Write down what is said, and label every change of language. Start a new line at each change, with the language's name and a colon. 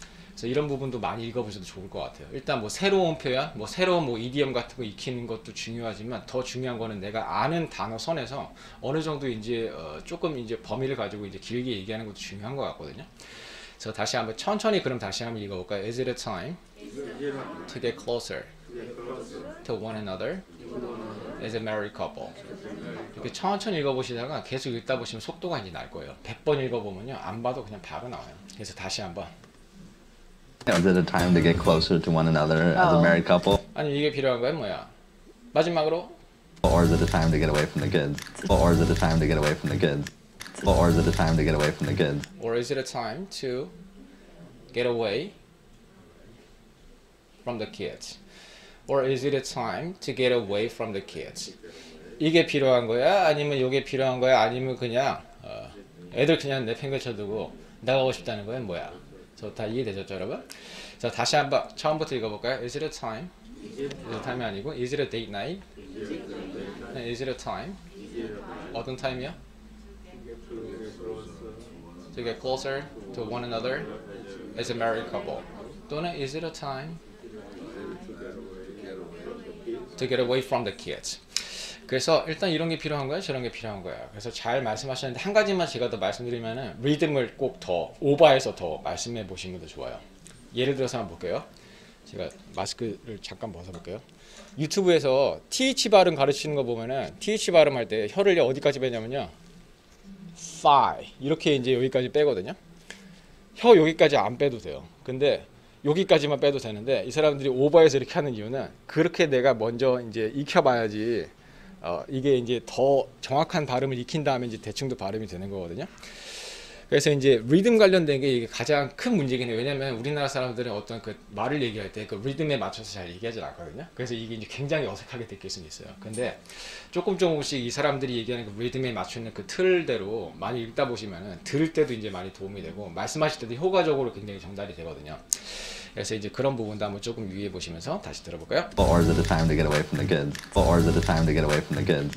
Korean: 그래서 이런 부분도 많이 읽어보셔도 좋을 것 같아요. 일단 뭐 새로운 표현, 뭐 새로운 뭐 이디엄 같은 거 익히는 것도 중요하지만 더 중요한 거는 내가 아는 단어 선에서 어느 정도 이제 조금 이제 범위를 가지고 이제 길게 얘기하는 것도 중요한 것 같거든요. 그래서 다시 한번 천천히 그럼 다시 한번 읽어볼까요?
English: Is it a time to get closer to one another as a married couple?
Korean: 이렇게 천천히 읽어보시다가 계속 읽다 보시면 속도가 이제 날 거예요. 100번 읽어보면요 안 봐도 그냥 바로 나와요. 그래서 다시 한번. Is it a time to get closer to one another as a married couple? 아니 이게 필요한 거야 뭐야? 마지막으로.
English: Or is it a time to get away from the kids? Or is it a time to get away from the kids? Or is it a time to get away from the kids? Or is it a time to get away from the kids? Or is it a time to get away from the kids?
Korean: 이게 필요한 거야? 아니면 이게 필요한 거야? 아니면 그냥 애들 그냥 내팽개쳐두고 나가고 싶다는 거야? 뭐야? 저 다 이해되셨죠 여러분? 자 다시 한번 처음부터 읽어볼까요?
English: Is it a time? Is it a time
Korean: 이 아니고
English: Is it a date night? Is it a time?
Korean: 어떤 타임이야?
English: To get closer to one another as a married couple. 또는 is it a time to get away from the kids?
Korean: 그래서 일단 이런 게 필요한 거야, 저런 게 필요한 거야. 그래서 잘 말씀하셨는데 한 가지만 제가 더 말씀드리면은 리듬을 꼭 더 오버해서 더 말씀해 보시는 것도 좋아요. 예를 들어서 한번 볼게요. 제가 마스크를 잠깐 벗어볼게요. 유튜브에서 TH 발음 가르치는 거 보면은 TH 발음할 때 혀를 어디까지 빼냐면요. thigh 이렇게 이제 여기까지 빼거든요. 혀 여기까지 안 빼도 돼요. 근데 여기까지만 빼도 되는데 이 사람들이 오버해서 이렇게 하는 이유는 그렇게 내가 먼저 이제 익혀봐야지 이게 이제 더 정확한 발음을 익힌 다음에 이제 대충 더 발음이 되는 거거든요. 그래서 이제 리듬 관련된 게 이게 가장 큰 문제긴 해요. 왜냐면 우리나라 사람들은 어떤 그 말을 얘기할 때 그 리듬에 맞춰서 잘 얘기하지 않거든요. 그래서 이게 이제 굉장히 어색하게 느낄 수는 있어요. 근데 조금씩 이 사람들이 얘기하는 그 리듬에 맞추는 그 틀대로 많이 읽다 보시면은 들을 때도 이제 많이 도움이 되고 말씀하실 때도 효과적으로 굉장히 전달이 되거든요. 그래서 이제 그런 부분도 한번 조금 유의해 보시면서 다시 들어볼까요?
English: Or is it a time to get away from the kids? Or is it a time to get away from the kids?